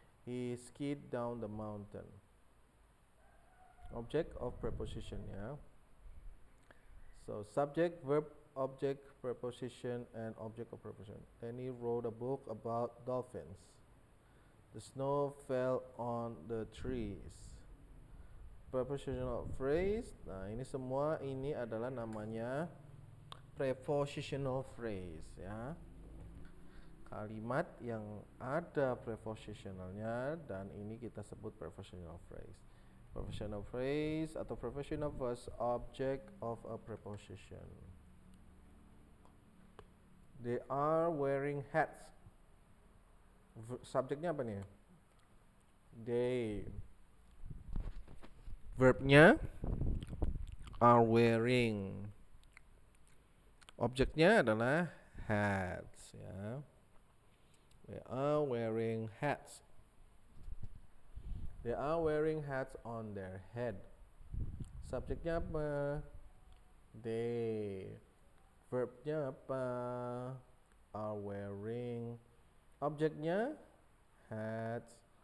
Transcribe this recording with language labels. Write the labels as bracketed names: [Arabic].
[English] He skied down the mountain. Object of preposition, ya. So subject, verb, object, preposition, and object of preposition. Danny wrote a book about dolphins. The snow fell on the trees. prepositional phrase. [Indonesian] Nah, ini semua ini adalah namanya prepositional phrase ya. Kalimat yang ada prepositionalnya, dan ini kita sebut prepositional phrase. [English] Prepositional phrase atau prepositional was object of a preposition. They are wearing hats. [Indonesian] Subjeknya apa nih? [English] They. Verbnya are wearing. [Indonesian] Objeknya adalah hats ya. [English] They are wearing hats. They are wearing hats on their head. [Indonesian] Subjeknya apa? They. Verbnya apa? [English] Are wearing. Objeknya hats.